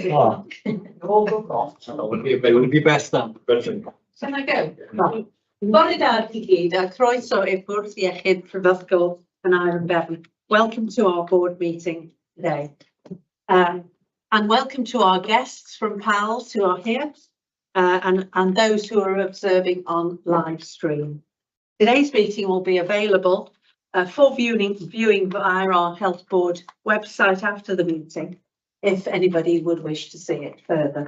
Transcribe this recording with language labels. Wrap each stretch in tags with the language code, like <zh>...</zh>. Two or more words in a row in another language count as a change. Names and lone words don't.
<en>Oh. Would it be best then? Can I go?</en> <cy>Bore da chi gyd, a croeso i'r Bwrdd Iechyd Prifysgol yn Ironbarn.</cy> <en>Welcome to our board meeting today. And welcome to our guests from PALS who are here and those who are observing on live stream. Today's meeting will be available for viewing via our Health Board website after the meeting, if anybody would wish to see it further.</en>